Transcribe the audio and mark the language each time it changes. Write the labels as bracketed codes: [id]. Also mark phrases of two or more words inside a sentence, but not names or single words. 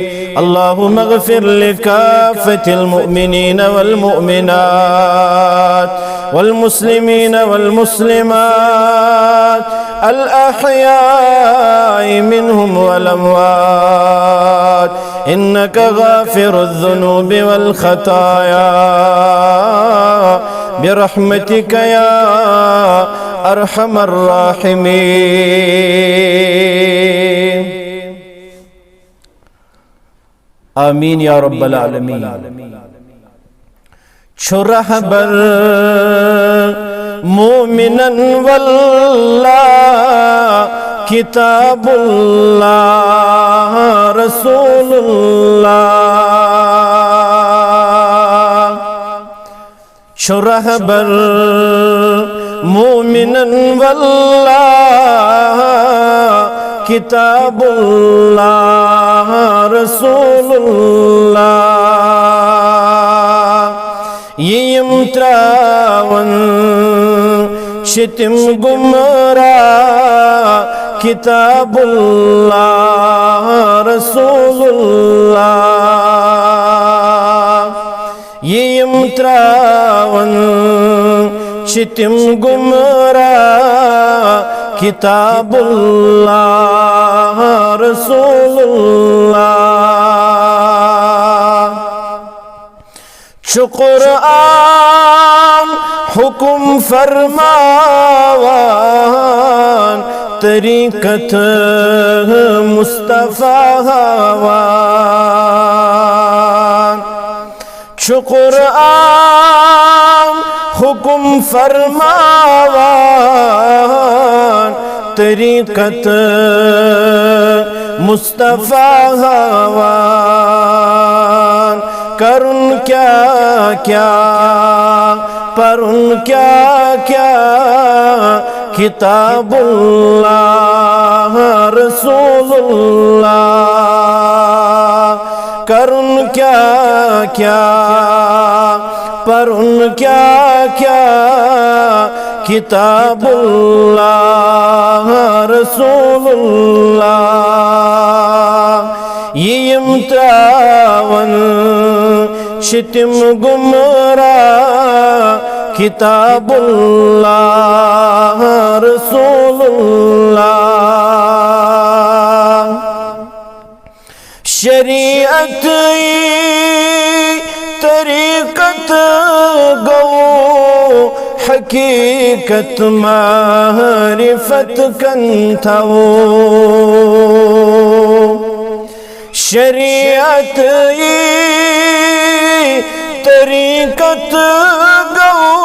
[ar] اللهم اغفر لكافة المؤمنين والمؤمنات والمسلمين والمسلمات الأحياء منهم والأموات إنك غافر الذنوب والخطايا برحمتك يا أرحم الراحمين. آمین یا رب العالمین. [ks] چھرہ بر مومنن واللہ [ar] کتاب اللہ رسول اللہ. [ks] چھرہ بر مومنن واللہ [ar] کتاب اللہ رسول اللہ. [ks] یم تراون شتم گمراہ [ar] کتاب اللہ رسول اللہ. [ks] یم تراون شتم گمراہ [ar] کتاب اللہ رسول اللہ. [ks] چو قرآن حکم فرماوان طریقت مصطفیٰ ہاوان چھ قرآن حکم فرماوان طریقت مصطفیٰ ہاوان کرن کیا کیا پرن کیا کیا [ar] کتاب اللہ رسول اللہ [ks] کرن کیا کیا پرن کیا کیا [ar] کتاب اللہ رسول [ks] اللہ یم تراون شتم گمراہ کتاب اللہ رسول اللہ شریعت طریقت گو حقیقت معرفت کنتھو شریعت طریقت گو